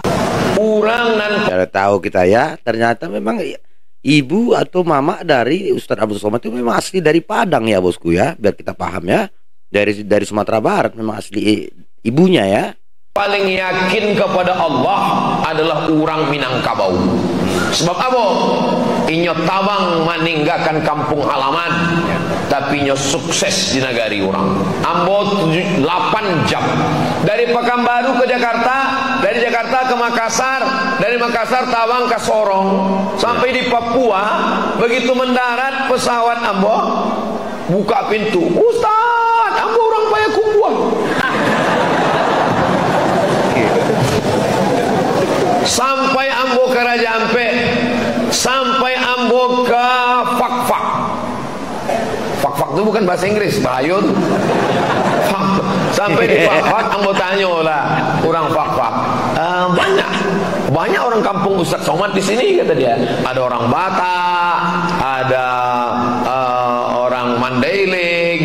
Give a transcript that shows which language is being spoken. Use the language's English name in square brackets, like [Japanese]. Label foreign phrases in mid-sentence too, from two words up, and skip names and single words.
[Indonesian] Tidak tahu kita ya, ternyata memang ibu atau mama dari Ustadz Abdul Somad itu memang asli dari Padang ya bosku ya, biar kita paham ya. Dari Sumatera Barat memang asli ibunya ya. Paling yakin kepada Allah adalah orang Minangkabau. Sebab apa? [Minangkabau] inyo tabang [Indonesian] meninggalkan kampung halaman, tapi inyo sukses di negari orang. Ambo 8 jam dari Pekanbaru ke Jakarta, dari Jakarta ke Makassar, dari Makassar tabang ke Sorong sampai di Papua. Begitu mendarat pesawat ambo buka pintu, Ustaz, ambo orang Payakumbuh. Sampai ambo ke Raja Ampek, sampai ambo ke Fakfak. Fakfak itu bukan bahasa Inggris, bahaya tuh. Sampai di Fakfak ambo tanya lah orang Fakfak, banyak orang kampung Ustaz Somad di sini, kata dia. Ada orang Batak, ada orang Mandailing.